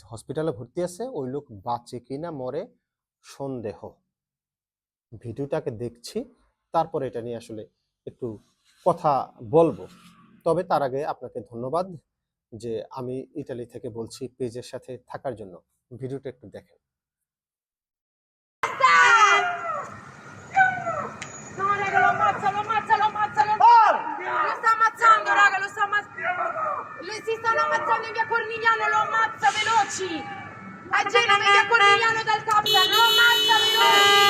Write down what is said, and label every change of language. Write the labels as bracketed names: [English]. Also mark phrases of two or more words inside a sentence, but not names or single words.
[Bangla] হসপিটালে ভর্তি আছে, ওই লোক বাঁচে কিনা মরে সন্দেহ। ভিডিওটাকে দেখছি, তারপরে এটা নিয়ে আসলে একটু কথা বলবো। তবে তার আগে আপনাকে ধন্যবাদ যে আমি ইতালি থেকে বলছি, পেজের সাথে থাকার জন্য। ভিডিওটা একটু দেখেন। [Italian] No, raga, lo ammazza, lo ammazza, lo ammazza, lo Lo sta ammazzando, raga, lo sta ammazzando. Si stanno ammazzando in via Cornigliano, lo ammazza, veloci. A Genova, in via Cornigliano dal Tapia, lo ammazza, veloci.